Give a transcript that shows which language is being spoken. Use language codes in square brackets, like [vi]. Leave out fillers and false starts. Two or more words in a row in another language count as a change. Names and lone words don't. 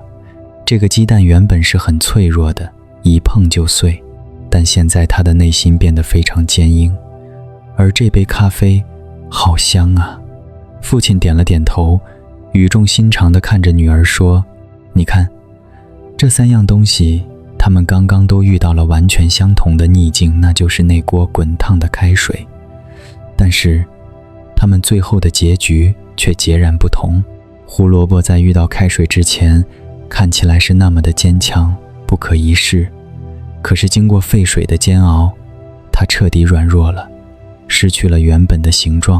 [zh] 這個雞蛋原本是很脆弱的，一碰就碎，但現在它的內心變得非常堅硬。而這杯咖啡好香啊。” 父親點了點頭，語重心長地看着女兒說：“你看，這3樣東西，他們剛剛都遇到了完全相同的逆境，那就是那鍋滾燙的開水。但是他們最後的結局卻截然不同。胡蘿蔔在遇到開水之前，看起來是那麼的堅強，不可一世。可是經過沸水的煎熬，它徹底軟弱了，失去了原本的形狀。